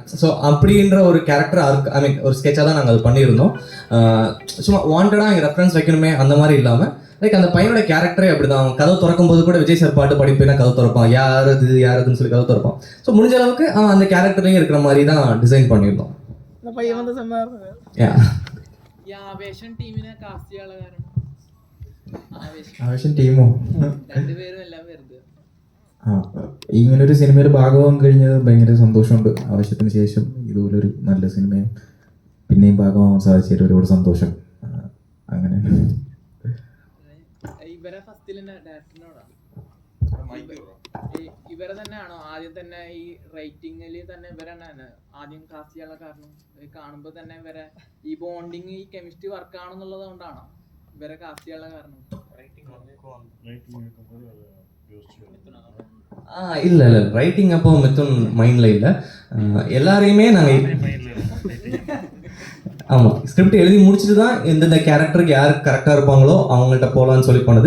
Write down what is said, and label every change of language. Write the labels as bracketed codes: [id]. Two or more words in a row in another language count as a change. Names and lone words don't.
[ta] ஸோ அப்படின்ற ஒரு கேரக்டர் ஒரு ஸ்கெட்சாக தான் நாங்கள் அது பண்ணியிருந்தோம். சும்மா வாண்டடாக இங்கே ரெஃபரன்ஸ் வைக்கணுமே அந்த மாதிரி இல்லாமல், லைக் அந்த பையனோட கேரக்டரே அப்படி தான். அவன் கதவு திறக்கும் போது கூட விஜய் சார் பாட்டு பாடி போய் தான் கதவு திறப்பான், யாருதுன்னு சொல்லி கதவு திறப்பான். ஸோ முடிஞ்ச அளவுக்கு அவன் அந்த கேரக்டர்லையும் இருக்கிற மாதிரி தான் டிசைன் பண்ணியிருந்தோம். இந்த பையன் வந்து செம்ம [ml] ആവേശം ടീമിനെ കാസ്റ്റ് ചെയ്യാനുള്ള കാരണം ആവേശം ടീമോ രണ്ടുപേരും എല്ലാം വെറുതെ ഇങ്ങനൊരു സിനിമയുടെ ഭാഗമാകാൻ കഴിഞ്ഞത് ഭയങ്കര സന്തോഷമുണ്ട്. ആവശ്യത്തിന് ശേഷം ഇതുപോലൊരു നല്ല സിനിമയും പിന്നെയും ഭാഗമാവാൻ സാധിച്ചതിൽ ഒരുപാട് സന്തോഷം. അങ്ങനെ ഇവരെ ഫസ്റ്റിൽ തന്നെ ഡയറക്ടറിനോടാണ് ഇവരെ തന്നെയാണോ ആദ്യം തന്നെ ഈ റൈറ്റിംഗിൽ തന്നെ ഇവരാണ് ആദ്യം കാസ്റ്റ് ചെയ്യാനുള്ള കാരണം? കാണുമ്പോൾ തന്നെ ഇവരെ ഈ ബോണ്ടിങ് ഈ [en] chemistry work [ml] ആണെന്നുള്ളത് കൊണ്ടാണോ ഇവരെ കാസ്റ്റ് ചെയ്യാനുള്ള കാരണം? [ta] இல்லை ரைட்டிங் அப்போ மித்துன் மைண்டில் இல்லை. எல்லாரையுமே நாங்கள் ஆமாம் ஸ்கிரிப்ட் எழுதி முடிச்சுட்டு தான் எந்தெந்த கேரக்டருக்கு யார் கரெக்டாக இருப்பாங்களோ அவங்கள்ட்ட போகலான்னு சொல்லி பண்ணது.